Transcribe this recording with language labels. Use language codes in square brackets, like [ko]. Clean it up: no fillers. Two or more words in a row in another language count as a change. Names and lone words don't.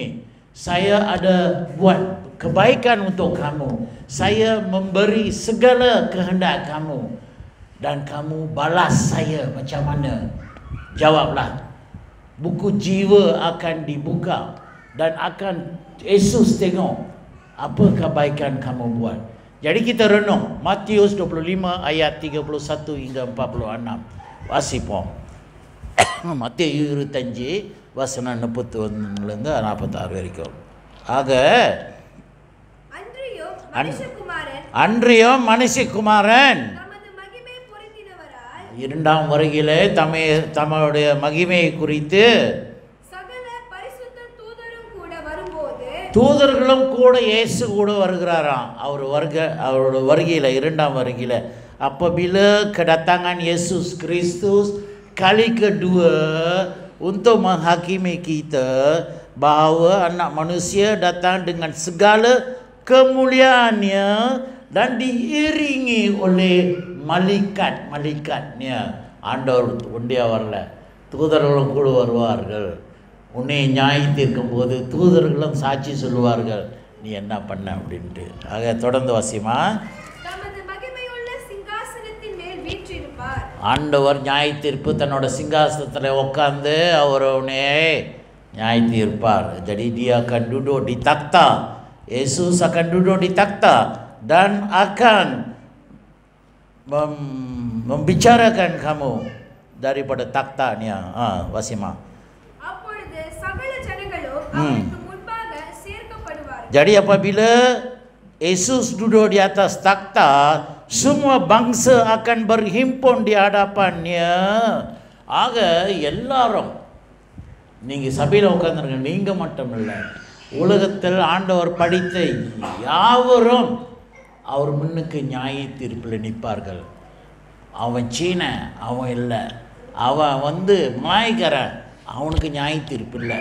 [ms] Saya ada buat kebaikan untuk kamu, saya memberi segala kehendak kamu, dan kamu balas saya macam mana? Jawablah. Buku jiwa akan dibuka dan akan Yesus tengok apa kebaikan kamu buat. Jadi kita renung Matius 25 ayat 31 hingga 46. [ta] வாசிப்போம். மத்தேயு 25 வசனம் 31லேருந்து 46 வரைக்கும். ஆக அன்றியும் மனுஷகுமாரன் இரண்டாம் வருகையிலே தம்முடைய மகிமையை குறித்து தூதர்களும் கூட இயேசு கூட வருகிறாராம். அவரோட வருகையில், இரண்டாம் வருகையில். [ms] Apabila kedatangan Yesus Kristus kali kedua untuk menghakimi kita, bahawa anak manusia datang dengan segala kemuliaannya dan diiringi oleh malaikat-malaikatnya. [ta] ஆண்டவர் ஒண்டியா வரல, தூதர்களும் கூட வருவார்கள். உன்னை நியாய தீர்க்கும் போது தூதர்களும் சாட்சி சொல்லுவார்கள், நீ என்ன பண்ண அப்படின்ட்டு. ஆக தொடர்ந்து வாசிமா. ஆண்டவர் நியாய தீர்ப்பு தன்னோட சிங்காசனத்தில் உட்கார்ந்து அவர் உன்னை நியாய தீர்ப்பார். [ms] Jadi dia akan duduk di takhta. Yesus akan duduk di takhta dan akan membicarakan kamu daripada takhta-nya. [ta] Wasima. [ms] Jadi apabila Yesus duduk di atas takhta, semua bangsa akan berhimpun di hadapannya. [ta] ஆக எல்லாரும், நீங்கள் சபையில் உட்கார்ந்துருங்க, நீங்கள் மட்டும் இல்லை, உலகத்தில் ஆண்டவர் படித்த யாவரும் அவர் முன்னுக்கு நியாய தீர்ப்பில் நிற்பார்கள். அவன் சீன, அவன் இல்லை, அவன் மாய்கரன், அவனுக்கு நியாய தீர்ப்பு இல்லை.